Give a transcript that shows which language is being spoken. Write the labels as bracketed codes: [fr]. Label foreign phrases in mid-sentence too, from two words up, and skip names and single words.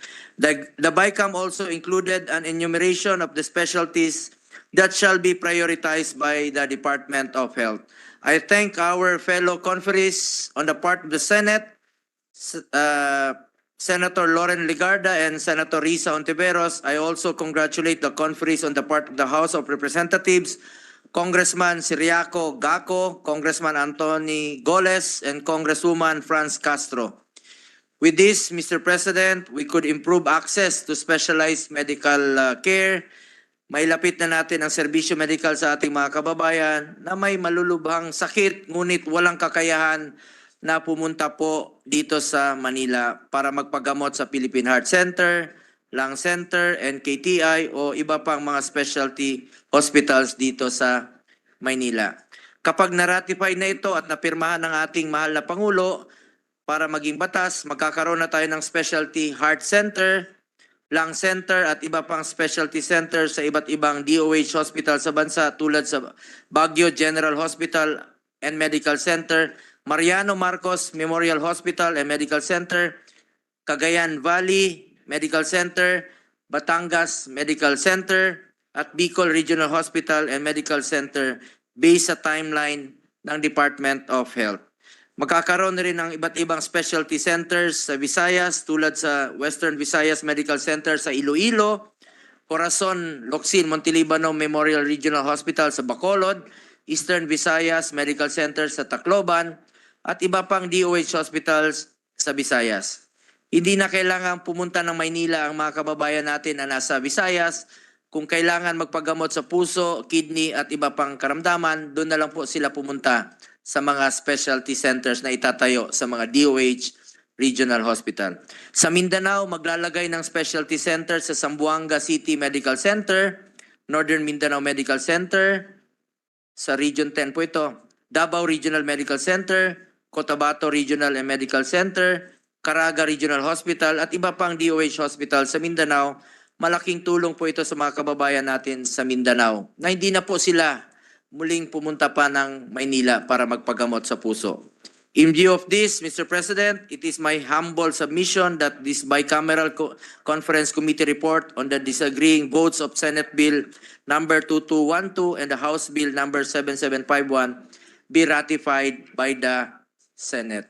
[en] The BICAM also included an enumeration of the specialties that shall be prioritized by the Department of Health. I thank our fellow conferees on the part of the Senate, Senator Loren Legarda and Senator Risa Ontiveros. I also congratulate the conferees on the part of the House of Representatives, Congressman Siriaco Gaco, Congressman Anthony Goles, and Congresswoman Franz Castro. With this, Mr. President, we could improve access to specialized medical care. [tl] Mailapit na natin ang serbisyo medical sa ating mga kababayan na may malulubhang sakit ngunit walang kakayahan na pumunta po dito sa Manila para magpagamot sa Philippine Heart Center, Lung Center, NKTI o iba pang mga [en] specialty hospitals [tl] dito sa Maynila. Kapag na-ratify na ito at napirmahan ng ating mahal na Pangulo para maging batas, magkakaroon na tayo ng [en] specialty heart center, lung center [tl] at iba pang [en] specialty center [tl] sa iba't ibang [en] DOH hospital [tl] sa bansa tulad sa Baguio General Hospital and Medical Center, Mariano Marcos Memorial Hospital and Medical Center, Cagayan Valley Medical Center, Batangas Medical Center, at Bicol Regional Hospital and Medical Center based sa timeline ng Department of Health. Magkakaroon na rin ng iba't ibang [en] specialty centers [tl] sa Visayas tulad sa Western Visayas Medical Center sa Iloilo, Corazon Locsin Montelibano Memorial Regional Hospital sa Bacolod, Eastern Visayas Medical Center sa Tacloban, at iba pang [en] DOH hospitals [tl] sa Visayas. Hindi na kailangang pumunta ng Maynila ang mga kababayan natin na nasa Visayas. Kung kailangan magpagamot sa puso, kidney at iba pang karamdaman, doon na lang po sila pumunta sa mga [en] specialty centers [tl] na itatayo sa mga [en] DOH Regional Hospital. [tl] Sa Mindanao, maglalagay ng [en] specialty center [tl] sa Zamboanga City Medical Center, Northern Mindanao Medical Center, sa Region 10 po ito, Davao Regional Medical Center, Cotabato Regional and Medical Center, Caraga Regional Hospital at iba pang [en] DOH hospital [tl] sa Mindanao. Malaking tulong po ito sa mga kababayan natin sa Mindanao na hindi na po sila muling pumunta pa ng Maynila para magpagamot sa puso. [en] In view of this, Mr. President, it is my humble submission that this bicameral conference committee report on the disagreeing votes of Senate Bill number 2212 and the House Bill number 7751 be ratified by the Senate.